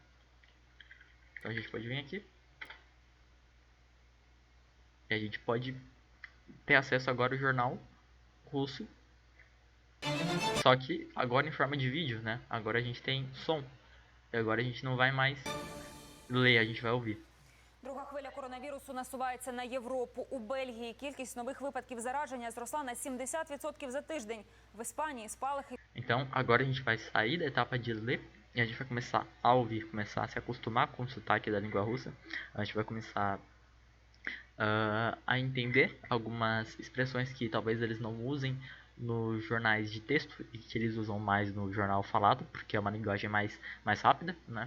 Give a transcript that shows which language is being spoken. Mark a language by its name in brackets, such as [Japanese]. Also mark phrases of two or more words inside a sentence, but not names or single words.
[Portuguese] Então a gente pode vir aqui. E a gente pode ter acesso agora ao jornal russo. Só que agora em forma de vídeo, né? Agora a gente tem som. E agora a gente não vai mais ler, a gente vai ouvir. [Ukrainian] Друга хвиля коронавірусу насувається на Європу. У Бельгії кількість нових випадків зараження зросла на 70% за тиждень. В Іспанії спалахи. [Portuguese] Então, agora a gente vai sair da etapa de ler e a gente vai começar a ouvir, começar a se acostumar com o sotaque da língua russa. A gente vai começar a entender algumas expressões que talvez eles não usem nos jornais de texto e que eles usam mais no jornal falado, porque é uma linguagem mais rápida, né?